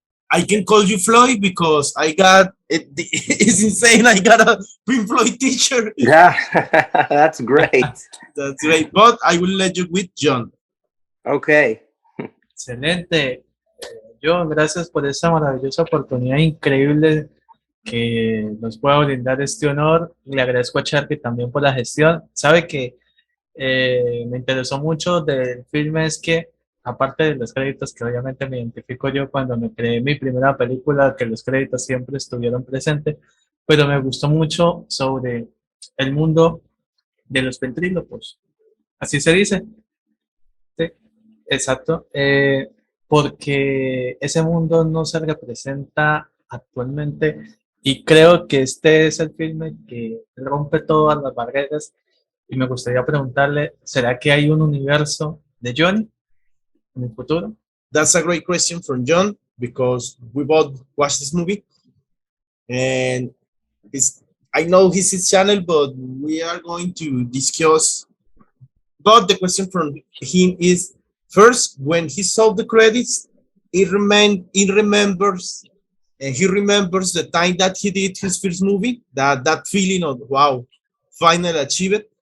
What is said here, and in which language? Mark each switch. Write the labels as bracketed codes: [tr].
[en] I can call you Floyd because I got it. It's insane. I got a Pink Floyd teacher. Yeah, that's great. That's right. But I will let you with John. Okay. [es] Excelente. John, gracias por esta maravillosa oportunidad increíble que nos pueda brindar este honor. Le agradezco a Charlie también por la gestión. Sabe que me interesó mucho del filme es que, aparte de los créditos, que obviamente me identifico yo cuando me creé mi primera película, que los créditos siempre estuvieron presentes, pero me gustó mucho sobre el mundo de los ventrílopos. Así se dice. Sí, exacto. Porque ese mundo no se representa actualmente y creo que este es el filme que rompe todas las barreras y me gustaría preguntarle, ¿será que hay un universo de Johnny en el futuro? [en] That's a great question from John because we both watched this movie and it's, I know his channel, but we are going to discuss. But the question from him is first, when he saw the credits, he remembers and he remembers the time that he did his first movie, that feeling of wow, finally achieved.